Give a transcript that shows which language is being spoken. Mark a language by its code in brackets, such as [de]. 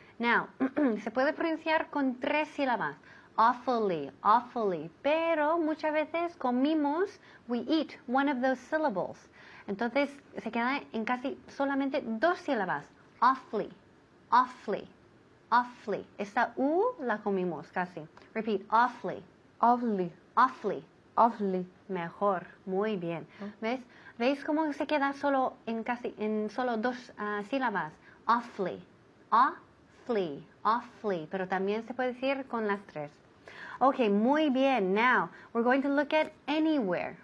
[es] Now, se puede pronunciar con 3 sílabas. [en] Awfully, awfully. [es] Pero muchas veces comimos, [en] we eat one of those syllables. [es] Entonces se queda en casi solamente 2 sílabas. [en] Awfully, awfully, awfully. [es] Esta U la comimos casi. [en] Repeat, awfully, Awfully. awfully. Awfully. [es] Mejor, muy bien. ¿Ves? ¿Veis cómo se queda solo en solo 2 sílabas? [en] Awfully, awfully, awfully. [es] Pero también se puede decir con las 3. Okay, muy bien. [en] Now, we're going to look at anywhere.